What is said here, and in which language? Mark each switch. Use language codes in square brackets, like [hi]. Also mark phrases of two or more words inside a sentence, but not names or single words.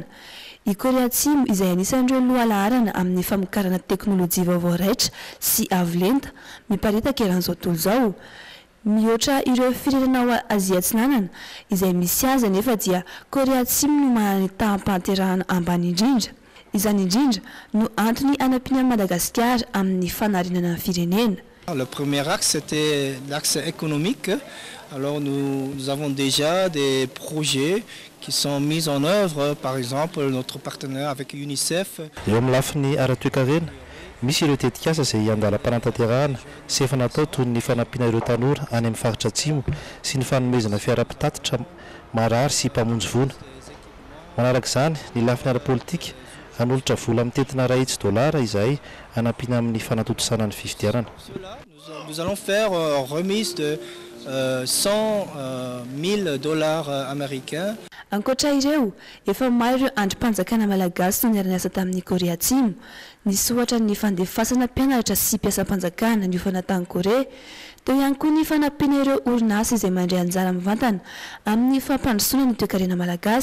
[mg] I Korea Atsimo izay anisan'ireo lohalaharana amin'ny famokarana teknôlôjia vaovao raitra sy avolenta miparitaka eran'izao tontolo izao. Mihoatra ireo firenena ao Azia Atsinanana izay misy azy nefa dia Korea Atsimo no manana taham-panterahana ambany indrindra. Izany indrindra no antony hanampiana Madagasikara amin'ny fanarinana ny firenena. [fr] Le premier axe, c'était l'axe économique. Alors nous avons déjà des projets qui sont mis en œuvre, par exemple notre partenaire avec UNICEF. [mg] Eo amin'ny lafiny ara-toe-karena misy ireo tetikasa izay iandalam-panatanterahana sy efa natao toy ny fanampiana ireo tanora any amin'ny faritra Atsimo sy ny fanomezana fiara-pitatitra marary sy mpamonjy voana. Manaraka izany ny lafiny ara-politika hanolotra vola amin'ny tetina $100 izay hanampiana amin'ny fanatotosana ny fifidianana. [fr] Nous allons faire remise de $100,000 américains. [mg] Ankoatra ireo, efa maro ireo andrim-panjakana malagasy no niara-niasa tamin'ny Korea Atsimo. Nisy ohatra ny fandefasana mpianatra sy mpiasam-panjakana niofana tany Korea. Teo ihany koa ny fanampiana ireo orinasa izay mandray anjara mivantana amin'ny fampandrosoana ny toe-karena malagasy.